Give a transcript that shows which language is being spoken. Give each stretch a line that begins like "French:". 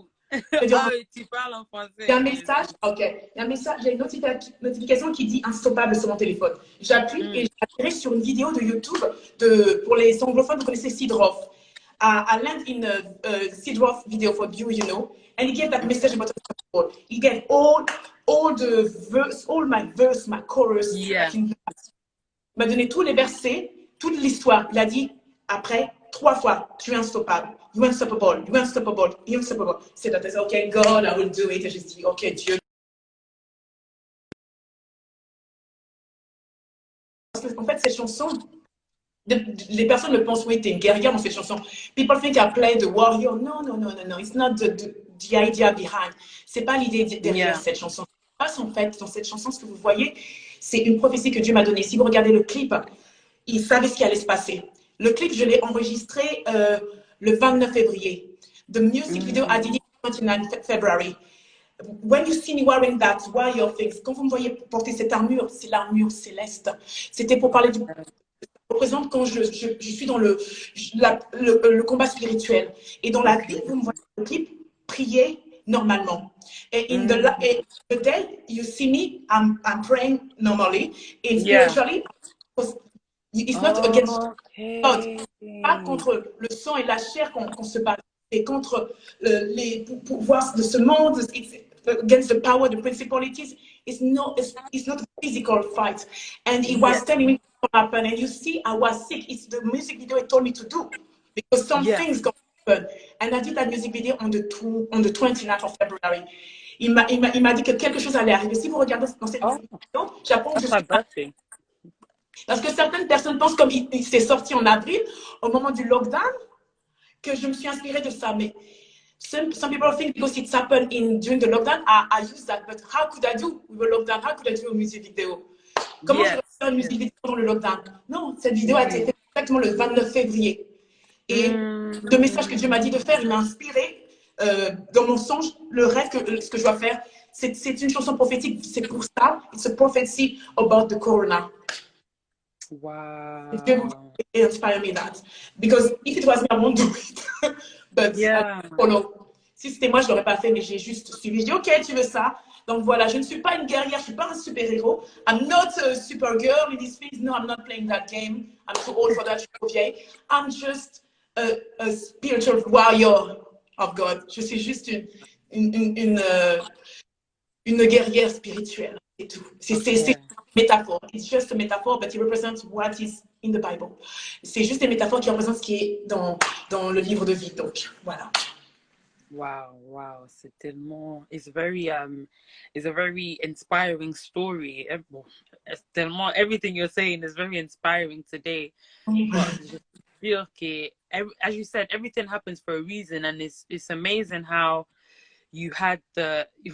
French: Ah, tu parles en français. Il y a un message, ok. Il y a un message, j'ai une notification qui dit instoppable sur mon téléphone. J'appuie et j'atterris sur une vidéo de YouTube pour les anglophones, vous connaissez Sid Roth.
English: I land in a Sid Roth video for you, you know, and he gave that message about unstoppable. He gave all the verse, all my verse, my chorus. Yeah.
French: Il m'a donné tous les versets, toute l'histoire. Il a dit après 3 fois, tu es unstoppable.
English: You unstoppable, you unstoppable, you unstoppable.
French: C'est
English: that I said, okay, God, I will do it.
French: Et je dis, ok, Dieu. Parce qu'en fait, cette chanson, les personnes me pensent, oui, t'es une guerrière dans cette chanson.
English: People think I play the warrior. No, no, no, no, no. It's not the idea behind.
French: C'est pas l'idée derrière cette chanson. En fait, dans cette chanson, ce que vous voyez, c'est une prophétie que Dieu m'a donnée. Si vous regardez le clip, il savait ce qui allait se passer. Le clip, je l'ai enregistré le 29 février.
English: The music video, I did it 29 February. When you see me wearing that warrior things,
French: quand vous me voyez porter cette armure, c'est l'armure céleste. C'était pour parler du... représente quand je suis dans le combat spirituel. Et dans la vie, vous me voyez dans le clip, prier normalement. Et
English: in the day, you see me, I'm praying normally. And spiritually, it's not against God.
French: Pas contre le sang et la chair qu'on se bat, et contre les pouvoirs de ce monde,
English: against the power, the principalities. It's not a physical fight. And he was telling me what happened. And you see, I was sick. It's the music video he told me to do because some things got happen. And I did that music video on the 29th of February.
French: Il m'a dit que quelque chose allait arriver. Si vous regardez dans cette vidéo, j'apprends que je suis... Parce que certaines personnes pensent, comme il s'est sorti en avril, au moment du lockdown, que je me suis inspirée de ça. Mais
English: some people think because it's happened during the lockdown, I use that. But how could I do with a lockdown? How could I do a music video?
French: Comment je vais faire une musique vidéo pendant le lockdown? Non, cette vidéo a été faite exactement le 29 février. Et le message que Dieu m'a dit de faire, il m'a inspiré dans mon songe, le rêve, ce que je dois faire. C'est une chanson prophétique, c'est pour ça.
English: It's a prophecy about the corona. Wow. Dieu inspire me that. Because if it was me, I won't do it. But I follow.
French: Si c'était moi, je ne l'aurais pas fait, mais j'ai juste suivi. Je dis, OK, tu veux ça? Donc voilà, je ne suis pas une guerrière, je ne suis pas un super-héros.
English: I'm not a super girl in this things. No, I'm not playing that game. I'm too old for that.
French: Je suis trop vieille.
English: I'm just a spiritual warrior of God.
French: Je suis juste une guerrière spirituelle. C'est tout. C'est métaphore.
English: It's just a metaphor, but it represents what is in the Bible.
French: C'est juste des métaphores qui représentent ce qui est dans le livre de vie. Donc, voilà. Wow. C'est tellement...
English: It's a very inspiring story. It's
French: tellement...
English: Everything you're saying is very inspiring today. But
French: je
English: feel que, as you said, everything happens for a reason, and it's amazing how you had the...